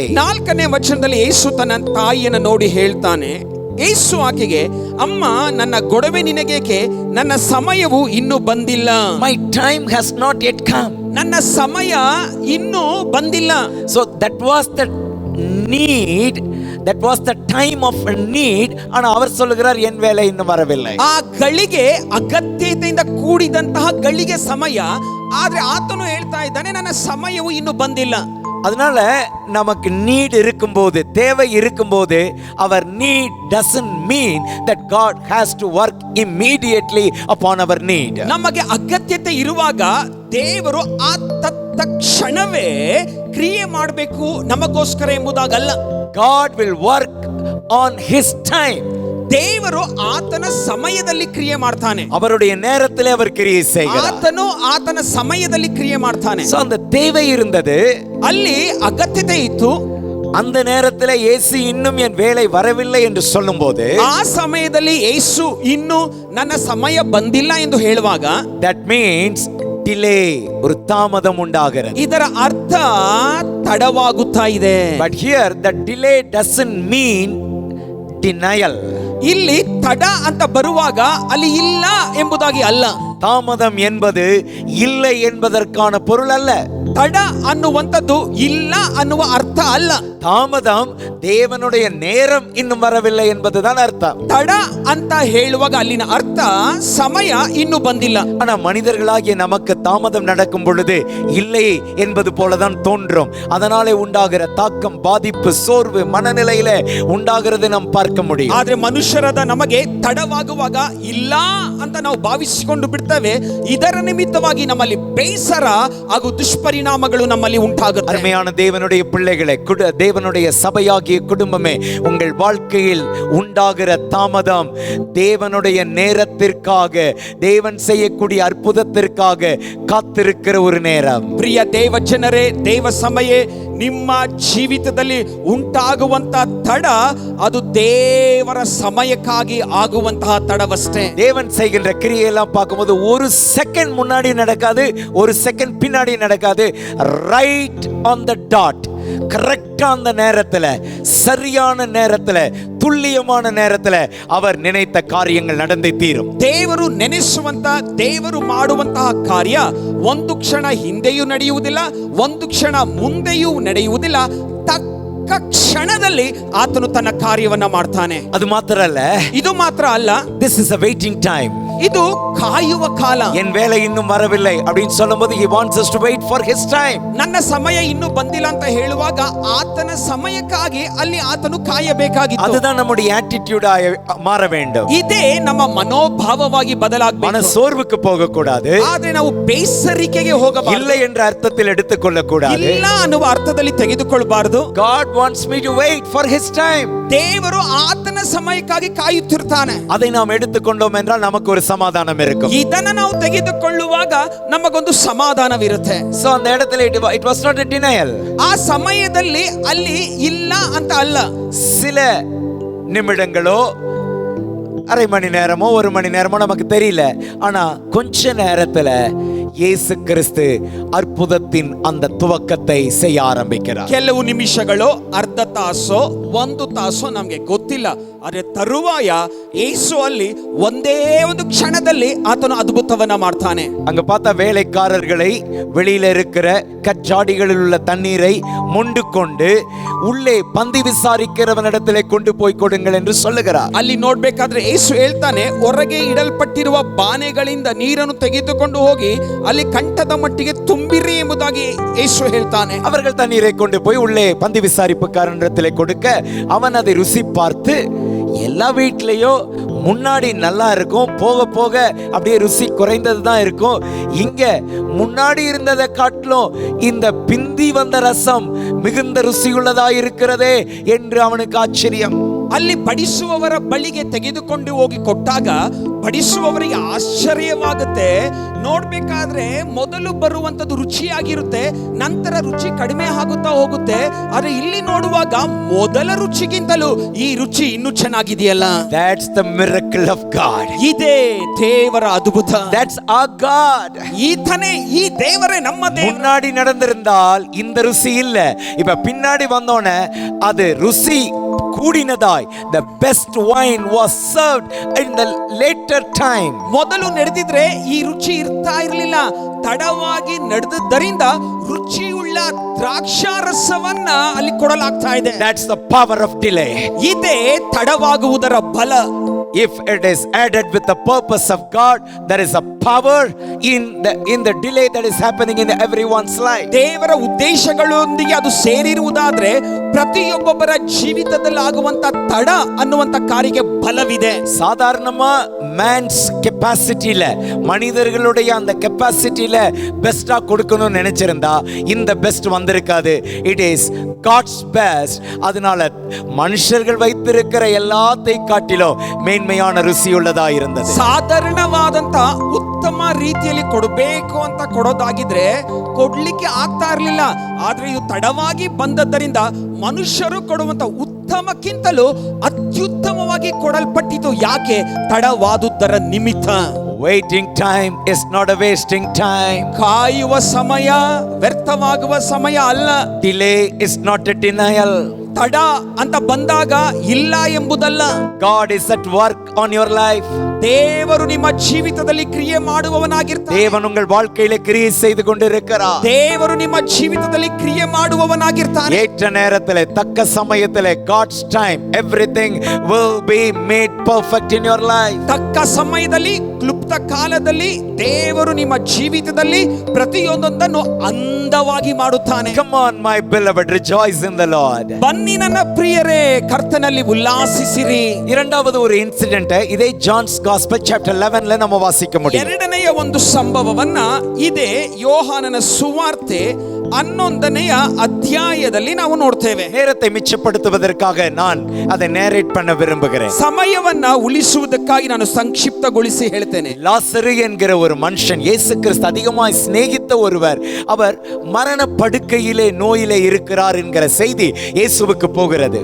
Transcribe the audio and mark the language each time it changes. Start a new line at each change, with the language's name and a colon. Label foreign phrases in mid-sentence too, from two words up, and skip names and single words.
Kannada: 4ನೇ ವಚನದಲ್ಲಿ ಯೇಸು ತನ್ನ ತಾಯಿಯನ್ನು ನೋಡಿ ಹೇಳ್ತಾನೆ, ಯೇಸು ಆಕೆಗೆ, ಅಮ್ಮ ನನ್ನ ಗೊಡವೆ ನಿನಗೇಕೆ, ನನ್ನ ಸಮಯವು ಇನ್ನೂ ಬಂದಿಲ್ಲ.
English: My time has not yet come.
Kannada: ನನ್ನ ಸಮಯ ಇನ್ನೂ ಬಂದಿಲ್ಲ.
English: So that was the need, that was the time of need.
Tamil: ஆனா அவர் சொல்லுகிறார் என் வேலை இன்னும் வரவில்லை.
Kannada: ಆ ಗಳಿಗೆ ಅಗತ್ಯತೆಯಿಂದ ಕೂಡಿದಂತಹ ಗಳಿಗೆ ಸಮಯ, ಆದ್ರೆ ಆತನು ಹೇಳ್ತಾ ಇದ್ದಾನೆ ನನ್ನ ಸಮಯವು ಇನ್ನೂ ಬಂದಿಲ್ಲ.
Tamil: அதனால நமக்கு நீட் இருக்கும்போது, தேவை இருக்கும்போது, அவர் நீட்
English: doesn't mean that God has to work immediately upon our need.
Kannada: ನಮಗೆ ಅಗತ್ಯತೆ ಇರುವಾಗ ದೇವರು ಆ ತಕ್ಷಣವೇ ಕ್ರಿಯೆ ಮಾಡಬೇಕು ನಮಗೋಸ್ಕರ ಎಂಬುದಾಗಲ್ಲ.
English: God will work on his time.
Kannada: ದೇವರು ಆತನ ಸಮಯದಲ್ಲಿ ಕ್ರಿಯೆ ಮಾಡ್ತಾನೆ.
Tamil: அவருடைய நேரத்திலே அவர் கிரியை செய்கிறார்.
Kannada: ಆತನು ಆತನ ಸಮಯದಲ್ಲಿ ಕ್ರಿಯೆ ಮಾಡ್ತಾನೆ.
Tamil: So அந்த தேவை இருந்தது,
Kannada: ಅಲ್ಲಿ ಅಗತ್ಯತೆ ಇತ್ತು.
Tamil: அந்த நேரத்தில் இயேசு இன்னும் என் வேலை வரவில்லை என்று சொல்லும்போது,
Kannada: ಆ ಸಮಯದಲ್ಲಿ ಯೇಸು ಇನ್ನು ನನ್ನ ಸಮಯ ಬಂದಿಲ್ಲ ಎಂದು ಹೇಳುವಾಗ,
English: that means delay,
Tamil: ஒரு தாமதம் உண்டாகிறது.
Kannada: ಇದರ ಅರ್ಥ ತಡವಾಗುತ್ತಾ ಇದೆ.
English: But here the delay doesn't mean denial.
Kannada: ಇಲ್ಲಿ ತಡ ಅಂತ ಬರುವಾಗ ಅಲ್ಲಿ ಇಲ್ಲ ಎಂಬುದಾಗಿ ಅಲ್ಲ.
Tamil: தாமதம் என்பது இல்லை என்பதற்கான பொருள் அல்ல.
Kannada: ತಡ ಅನ್ನುವಂಥದ್ದು ಇಲ್ಲ ಅನ್ನುವ ಅರ್ಥ ಅಲ್ಲ.
Tamil: தாமதம் தேவனுடைய நேரம் இன்னும் வரவில்லை என்பதுதான் அர்த்தம்.
Kannada: ತಡ ಅಂತ ಹೇಳುವಾಗ ಅಲ್ಲಿನ ಅರ್ಥ ಸಮಯ ಇನ್ನೂ ಬಂದಿಲ್ಲ.
Tamil: ஆனா மனிதர்களாகிய நமக்கு தாமதம் நடக்கும் பொழுது இல்லை என்பது போலதான் தோன்றும். அதனாலே உண்டாகிற தாக்கம், பாதிப்பு, சோர்வு, மனநிலையில உண்டாகிறது நாம் பார்க்க முடியும்.
Kannada: ಆದ್ರೆ ಮನುಷ್ಯರಾದ ನಮಗೆ ತಡವಾಗುವಾಗ ಇಲ್ಲ ಅಂತ ನಾವು ಭಾವಿಸಿಕೊಂಡು ಬಿಡ್ತೇವೆ. ಇದರ ನಿಮಿತ್ತವಾಗಿ ನಮ್ಮಲ್ಲಿ ಬೇಸರ ಹಾಗೂ ದುಷ್ಪರಿಣಾಮಗಳು ನಮ್ಮಲ್ಲಿ ಉಂಟಾಗುತ್ತೆ.
Tamil: அருமையான தேவனுடைய பிள்ளைகளை, தேவனுடைய சபையாகிய குடும்பமே, உங்கள் வாழ்க்கையில் உண்டாகிற தாமதம் தேவனுடைய நேரத்திற்காக, தேவன் செய்யக்கூடிய அற்புதத்திற்காக காத்திருக்கிற ஒரு நேரம்.
Kannada: ಪ್ರಿಯ ದೇವ ಜನರೇ, ದೇವ ಸಮಯ ನಿಮ್ಮ ಜೀವಿತದಲ್ಲಿ ಉಂಟಾಗುವಂತಹ ತಡ ಅದು ದೇವರ ಸಮಯಕ್ಕಾಗಿ ಆಗುವಂತಹ ತಡವಷ್ಟೇ.
Tamil: தேவன் செய்கின்ற கிரியையெல்லாம் பார்க்கும்போது ஒரு செகண்ட் முன்னாடி நடக்காது, ஒரு செகண்ட் பின்னாடி நடக்காது.
English: right on the dot,
Tamil: கரெக்டா அந்த நேரத்துல, சரியான நேரத்துல, துல்லியமான நேரத்துல அவர் நினைத்த காரியங்கள் நடந்தே தீரும்.
Kannada: ದೇವರು ನೆನೆಸುವಂತಹ, ದೇವರು ಮಾಡುವಂತಹ ಕಾರ್ಯ ಒಂದು ಕ್ಷಣ ಹಿಂದೆಯೂ ನಡೆಯುವುದಿಲ್ಲ, ಒಂದು ಕ್ಷಣ ಮುಂದೆಯೂ ನಡೆಯುವುದಿಲ್ಲ. ತಕ್ಕ ಕ್ಷಣದಲ್ಲಿ ಆತನು ತನ್ನ ಕಾರ್ಯವನ್ನ ಮಾಡ್ತಾನೆ. ಅದು ಮಾತ್ರ ಅಲ್ಲ, ಇದು ಮಾತ್ರ ಅಲ್ಲ,
English: this is a waiting time.
Kannada: ಇದು ಕಾಯುವ ಕಾಲ.
Tamil: என் வேலை இன்னும் வரவில்லை அப்படின்னு சொல்லும்போது
English: he wants us to wait for his time.
Kannada: ನನ್ನ ಸಮಯ ಇನ್ನೂ ಬಂದಿಲ್ಲ ಅಂತ ಹೇಳುವಾಗ ಆತನ ಸಮಯಕ್ಕಾಗಿ ಅಲ್ಲಿ ಆತನು ಕಾಯಬೇಕಾಗಿತ್ತು.
Tamil: அதுதான் நம்முடைய attitude மாற வேண்டும்.
Kannada: ಇದೇ ನಮ್ಮ ಮನೋಭಾವವಾಗಿ ಬದಲಾಗಬೇಕು.
Tamil: மன சோர்வுக்கு போக கூடாது.
Kannada: ಆದ್ರೆ ನಾವು ಬೇಸರಿಕೆಗೆ ಹೋಗಬಾರದು.
Tamil: இல்லை என்ற அர்த்தத்தில் எடுத்துக்கொள்ள கூடாது.
Kannada: ಇಲ್ಲ ಅನ್ನುವ ಅರ್ಥದಲ್ಲಿ ತೆಗೆದುಕೊಳ್ಳಬಾರದು.
English: God wants me to wait for his time.
Kannada: ದೇವರು ಆತನ ಸಮಯಕ್ಕಾಗಿ ಕಾಯುತ್ತಿರ್ತಾನೆ.
Tamil: அதை நாம் எடுத்துக்கொண்டோம் என்றால் நமக்கு ஒரு சமாதானம் இருக்கும்.
Kannada: ಇದನ್ನ ನಾವು ತೆಗೆದುಕೊಳ್ಳುವಾಗ ನಮಗೊಂದು ಸಮಾಧಾನವಿರುತ್ತೆ.
English: So
Tamil: அந்த இடத்துல
English: it was not a denial.
Kannada: ಆ ಸಮಯದಲ್ಲಿ ಅಲ್ಲಿ ಇಲ್ಲ ಅಂತ ಅಲ್ಲ.
Tamil: சில நிமிடங்களோ, அரை மணி நேரமோ, ஒரு மணி நேரமோ நமக்கு தெரியல. ஆனா கொஞ்ச நேரத்துல இயேசு கிறிஸ்து அற்புதத்தின் அந்த துவக்கத்தை செய்ய ஆரம்பிக்கிறார்.
Kannada: ಕೆಲವು ನಿಮಿಷಗಳು, ಅರ್ಧ ತಾಸೋ, ಒಂದು ತಾಸೋ ನಮಗೆ ಗೊತ್ತಿಲ್ಲ. ಆದರೆ ತರುವಾಯ ಯೇಸು ಅಲ್ಲಿ ಒಂದೇ ಒಂದು ಕ್ಷಣದಲ್ಲಿ ಆತನು ಅದ್ಭುತವನ್ನ ಮಾಡ್ತಾನೆ.
Tamil: அங்க பார்த்த வேலைக்காரர்களை வெளியில இருக்கிற கச்சாடிகளில் உள்ள தண்ணீரை மொண்டு கொண்டு உள்ளே பந்தி விசாரிக்கிறவனிடத்திலே கொண்டு போய் கொடுங்கள் என்று சொல்லுகிறார்.
Kannada: ಅಲ್ಲಿ ನೋಡ್ಬೇಕಾದ್ರೆ ಯೇಸು ಹೇಳ್ತಾನೆ, ಹೊರಗೆ ಇಡಲ್ಪಟ್ಟಿರುವ ಬಾನೆಗಳಿಂದ ನೀರನ್ನು ತೆಗೆದುಕೊಂಡು ಹೋಗಿ ಅಲ್ಲಿ ಕಂಠದ ಮಟ್ಟಿಗೆ ತುಂಬಿರಿ ಎಂಬುದಾಗಿ ಯೇಸು ಹೇಳ್ತಾನೆ.
Tamil: அவர்கள் தண்ணீரை கொண்டு போய் உள்ளே பந்தி விசாரிப்புக்காரனிடத்திலே கொடுக்க அவன் அதை ருசி பார்த்து, எல்லா வீட்லயும் முன்னாடி நல்லா இருக்கும், போக போக அப்படியே ருசி குறைந்தது தான் இருக்கும். இங்க முன்னாடி இருந்ததை காட்டிலும் இந்த பிந்தி வந்த ரசம் மிகுந்த ருசியுள்ளதா இருக்கிறதே என்று அவனுக்கு ஆச்சரியம்.
Kannada: ಅಲ್ಲಿ ಬಡಿಸುವವರ ಬಳಿಗೆ ತೆಗೆದುಕೊಂಡು ಹೋಗಿ ಕೊಟ್ಟಾಗ ಬಡಿಸುವವರಿಗೆ ಆಶ್ಚರ್ಯವಾಗುತ್ತೆ. ನೋಡ್ಬೇಕಾದ್ರೆ ಮೊದಲು ಬರುವಂತದ್ದು ರುಚಿಯಾಗಿರುತ್ತೆ, ನಂತರ ರುಚಿ ಕಡಿಮೆ ಆಗುತ್ತಾ ಹೋಗುತ್ತೆ. ಆದ್ರೆ ಇಲ್ಲಿ ನೋಡುವಾಗ ಮೊದಲ ರುಚಿಗಿಂತಲೂ ಈ ರುಚಿ ಇನ್ನೂ ಚೆನ್ನಾಗಿದೆಯಲ್ಲ.
English: That's the miracle of God.
Kannada: ಇದೇ ದೇವರ ಅದ್ಭುತ.
English: That's our God.
Kannada: ಈತನೇ, ಈ ದೇವರೇ ನಮ್ಮ ದೇವರು.
Tamil: முன்னாடி நடந்திருந்தால் இந்த ருசி இல்ல, இப்ப பின்னாடி வந்தோனே அது ருசி கூடினதாய்.
English: The best wine was served in the later time.
Kannada: ಮೊದಲು ನಡೆದಿದ್ರೆ ಈ ರುಚಿ ಇರ್ತಾ ಇರಲಿಲ್ಲ. ತಡವಾಗಿ ನಡೆದದ್ದರಿಂದ ರುಚಿಯುಳ್ಳ ದ್ರಾಕ್ಷಾರಸವನ್ನ ಅಲ್ಲಿ ಕೊಡಲಾಗ್ತಾ ಇದೆ.
English: That's the power of delay.
Kannada: ಇದೇ ತಡವಾಗುವುದರ ಬಲ.
English: If it is added with the purpose of God, there is a power in the delay that is happening in everyone's life.
Kannada: ದೇವರ ಉದ್ದೇಶಗಳೊಂದಿಗೆ ಅದು ಸೇರಿರುವುದಾದ್ರೆ ಪ್ರತಿಯೊಬ್ಬೊಬ್ಬರ ಜೀವಿತದಲ್ಲಿ ಆಗುವಂತ ತಡ ಅನ್ನುವಂತ ಕಾರ್ಯಕ್ಕೆ ಬಲವಿದೆ.
Tamil: சாதாரணமா
English: man's capacityல,
Tamil: மனிதர்களுடைய அந்த கெப்பாசிட்டில பெஸ்டா கொடுக்கணும்னு நினைச்சிருந்தா இந்த பெஸ்ட் வந்திருக்காது.
English: it is God's best.
Tamil: அதனால மனுஷர்கள் வைத்திருக்கிற எல்லாத்தை காட்டிலும் மேன்மையான ருசியுள்ளதா இருந்தது.
Kannada: ಸಾಧಾರಣವಾದಂತ ಉತ್ತಮ ರೀತಿಯಲ್ಲಿ ಕೊಡಬೇಕು ಅಂತ ಕೊಡೋದಾಗಿದ್ರೆ ಕೊಡ್ಲಿಕ್ಕೆ ಆಗ್ತಾ ಇರಲಿಲ್ಲ. ಆದ್ರೆ ಇದು ತಡವಾಗಿ ಬಂದದ್ದರಿಂದ ಮನುಷ್ಯರು ಕೊಡುವಂತ ಉತ್ತಮಕ್ಕಿಂತಲೂ ಅತ್ಯುತ್ತಮವಾಗಿ ಕೊಡಲ್ಪಟ್ಟಿತು. ಯಾಕೆ? ತಡವಾದುದರ ನಿಮಿತ್ತ.
English: Waiting time is not a wasting time.
Kannada: ಕಾಯುವ ಸಮಯ ವ್ಯರ್ಥವಾಗುವ ಸಮಯ ಅಲ್ಲ.
English: Delay is not a denial.
Kannada: ತಡ ಅಂತ ಬಂದಾಗ ಇಲ್ಲ ಎಂಬುದಲ್ಲ.
English: God is at work on your life.
Kannada: ದೇವರು ನಿಮ್ಮ ಜೀವಿತದಲ್ಲಿ ಕ್ರಿಯೆ ಮಾಡುವವನಾಗಿರ್ತಾನೆ.
Tamil: தேவன் உங்கள் வாழ்க்கையில கிரியை செய்து கொண்டிருக்கிறார்.
Kannada: ದೇವರು ನಿಮ್ಮ ಜೀವಿತದಲ್ಲಿ ಕ್ರಿಯೆ ಮಾಡುವವನಾಗಿರ್ತಾನೆ.
Tamil: ஏற்ற நேரத்திலே, தக்க சமயத்திலே,
English: God's time, everything will be made perfect in your life.
Kannada: ತಕ್ಕ ಸಮಯದಲ್ಲಿ, ಕ್ಲುಪ್ತ ಕಾಲದಲ್ಲಿ ದೇವರು ನಿಮ್ಮ ಜೀವಿತದಲ್ಲಿ ಪ್ರತಿಯೊಂದನ್ನು ಅಂದವಾಗಿ ಮಾಡುತ್ತಾನೆ.
English: Come on my beloved, rejoice in the Lord.
Kannada: ಬನ್ನಿ ನನ್ನ ಪ್ರಿಯರೇ, ಕರ್ತನಲ್ಲಿ ಉಲ್ಲಾಸಿಸಿರಿ.
Tamil: இரண்டாவது ஒரு இன்சிடென்ட் இதே ஜான்ஸ் காஸ்பல் சாப்டர் 11ல நம்ம வாசிக்க முடியும்.
Kannada: ಎರಡನೆಯ ಒಂದು ಸಂಭವವನ್ನ ಇದೇ ಯೋಹಾನನ ಸುವಾರ್ತೆ 11ನೆಯ ಅಧ್ಯಾಯದಲ್ಲಿ ನಾವು ನೋಡ್ತೇವೆ.
Tamil: நேரத்தை மிச்சப்படுத்துவதற்காக நான் அதை நேரேட் பண்ண விரும்புகிறேன்.
Kannada: ಸಮಯವನ್ನ ಉಳಿಸುವುದಕ್ಕಾಗಿ ನಾನು ಸಂಕ್ಷಿಪ್ತಗೊಳಿಸಿ ಹೇಳ್ತೇನೆ.
Tamil: லாசரு என்கிற ஒரு மனுஷன், இயேசு கிறிஸ்து அதிகமாய் சிநேகித்த ஒருவர், அவர் மரண படுக்கையிலே நோயிலே இருக்கிறார் என்கிற செய்தி இயேசுவுக்கு போகிறது.